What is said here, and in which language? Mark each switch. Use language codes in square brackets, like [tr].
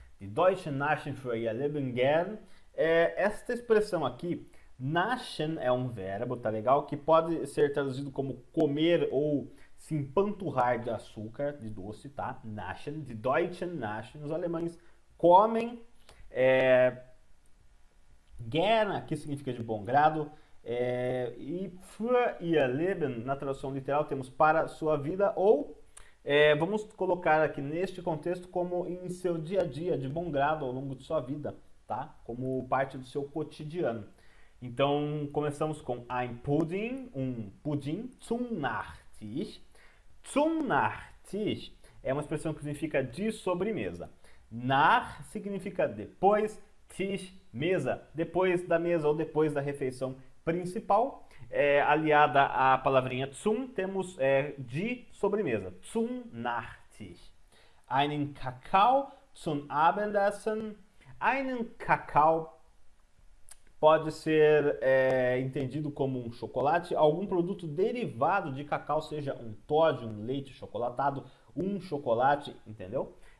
[de] Die Deutschen naschen für ihr Leben gern. [pt] Esta expressão aqui, naschen é um verbo, tá legal? Que pode ser traduzido como comer ou se empanturrar de açúcar, de doce, tá? [de] Naschen, die Deutschen naschen, [pt] os alemães comem. Gern aqui significa de bom grado. E [de] für ihr Leben, [pt] na tradução literal, temos para sua vida ou vamos colocar aqui neste contexto como em seu dia a dia, de bom grado ao longo de sua vida, tá? Como parte do seu cotidiano. Então, começamos com [de] ein Pudding, [pt] um pudim, [de] zum Nachtisch. Zum Nachtisch [pt] é uma expressão que significa de sobremesa. Nach significa depois, Tisch, mesa, depois da mesa ou depois da refeição principal. Aliada à palavrinha zum, temos de sobremesa. [de] Zum Nachtisch. Einen Kakao zum Abendessen. Einen Kakao [pt] pode ser entendido como um chocolate, algum produto derivado de cacau, seja um Toddy, um leite chocolatado, um chocolate, entendeu?